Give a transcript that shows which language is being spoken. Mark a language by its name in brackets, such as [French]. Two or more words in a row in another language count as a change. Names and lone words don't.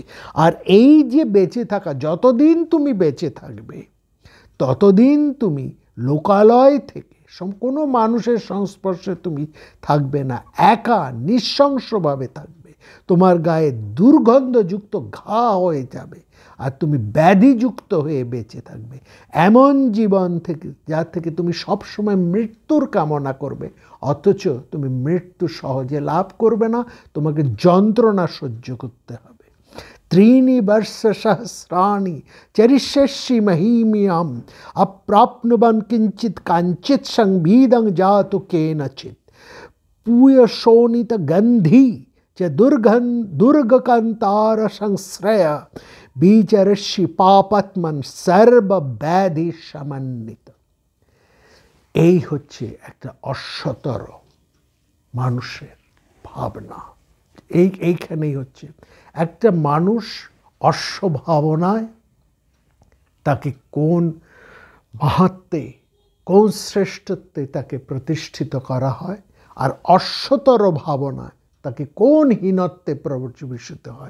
[Bangla] আর এই যে বেঁচে থাকা, যতদিন তুমি বেঁচে থাকবে ততদিন তুমি লোকালয় থেকে কোনো মানুষের সংস্পর্শে তুমি থাকবে না, একা নৃশংসভাবে থাকবে, তোমার গায়ে দুর্গন্ধযুক্ত ঘা হয়ে যাবে, আর তুমি ব্যাধিযুক্ত হয়ে বেঁচে থাকবে। এমন জীবন থেকে যার থেকে তুমি সবসময় মৃত্যুর কামনা করবে, অথচ তুমি মৃত্যু সহজে লাভ করবে না, তোমাকে যন্ত্রণা সহ্য করতে হবে। [Sanskrit] त्रीणि वर्षसहस्राणि चरिष्यसि महीमियम् अप्राप्नुवन् किञ्चित् काञ्चित् संभीदं जातु केनचित् पूयशोणितगन्धी च दुर्गकान्तार संश्रय विचरसि पापात्मन् सर्वव्याधि समन्वित। [Bangla] এই হচ্ছে একটা অশ্বতর মানুষের ভাবনা। এইখানেই হচ্ছে একটা মানুষ অশ্বভাবনায় তাকে কোন মাহাত্ম্যে, কোন শ্রেষ্ঠত্বে তাকে প্রতিষ্ঠিত করা হয়, আর অশ্বতর ভাবনায় তাকে কোন হীনত্বে প্রবেশিত হয়।